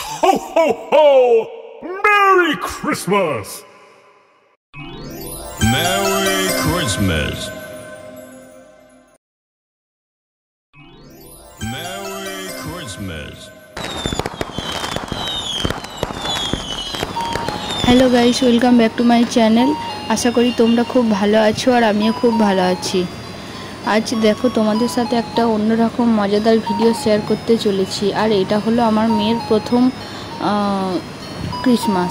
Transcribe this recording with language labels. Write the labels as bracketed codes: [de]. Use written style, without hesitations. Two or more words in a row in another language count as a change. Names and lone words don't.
[en] Ho, ho, ho! Merry Christmas! Merry Christmas. Merry Christmas. hello guys, welcome back to my channel. [bn] আশা করি তোমরা খুব ভালো আছো আর আমিও খুব ভালো আছি। আজ দেখো তোমাদের সাথে একটা অন্যরকম মজাদার ভিডিও শেয়ার করতে চলেছি। আর এটা হলো আমার মেয়ের প্রথম ক্রিসমাস।